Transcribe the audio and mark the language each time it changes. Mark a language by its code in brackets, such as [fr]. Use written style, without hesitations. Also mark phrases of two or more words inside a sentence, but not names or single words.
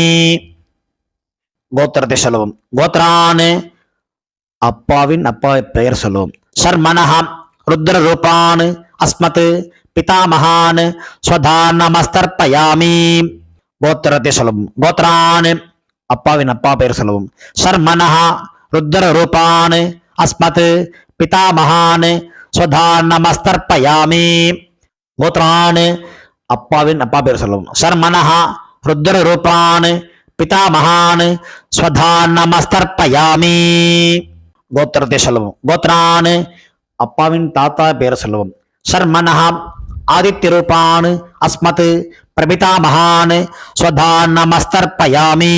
[ta] கோத்திரத்தை சொல்லவும். கோத்ரான் அப்பாவின் பெயர் சொல்லவும். [sa] शर्मणः रुद्र रूपान् अस्मत् पितामहान् स्वधा नमस्तर्पयामि. [ta] கோத்திரத்தை சொல்லவும். கோத்ரான் அப்பாவின் பெயர் சொல்லவும். [sa] शर्मणः रुद्र रूपान् अस्मत् पितामहान् स्वधा नमस्तर्पयामि. [ta] கோத்ரான் அப்பாவின் பெயர் சொல்லவும். [sa] शर्मणः रुद्र रूपान् पितामहान् स्वधा नमस्तर्पयामि. [ta] கோத்திரத்தை சொல்லவும். கோத்ரான் அப்பாவின் தாத்தா பெயர் சொல்லவும். [sa] शर्मणः आदित्य रूपान् अस्मत् प्रपितामहान् स्वधा नमस्तर्पयामि.